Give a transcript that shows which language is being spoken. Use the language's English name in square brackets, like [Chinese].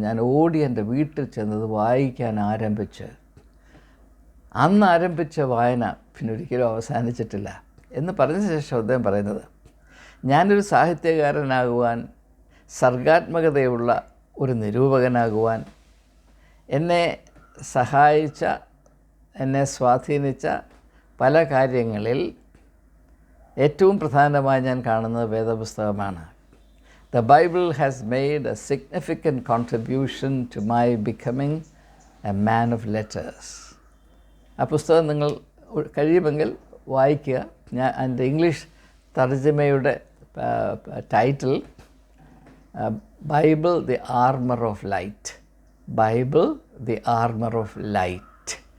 [Malayalam] ഞാൻ ഓടി എൻ്റെ വീട്ടിൽ ചെന്നത് വായിക്കാൻ ആരംഭിച്ച് അന്ന് ആരംഭിച്ച വായന പിന്നെ ഒരിക്കലും അവസാനിച്ചിട്ടില്ല എന്ന് പറഞ്ഞ ശേഷം അദ്ദേഹം പറയുന്നത്, ഞാനൊരു സാഹിത്യകാരനാകുവാൻ, സർഗാത്മകതയുള്ള ഒരു നിരൂപകനാകുവാൻ എന്നെ സഹായിച്ച, എന്നെ സ്വാധീനിച്ച പല കാര്യങ്ങളിൽ ഏറ്റവും പ്രധാനമായി ഞാൻ കാണുന്നത് വേദപുസ്തകമാണ്. [English] The Bible has made a significant contribution to my becoming a man of letters. [Malayalam] ആ പുസ്തകം നിങ്ങൾ കഴിയുമെങ്കിൽ വായിക്കുക. ഞാൻ എൻ്റെ English തർജ്ജമയുടെ title Bible the armour of light, Bible the armour of light.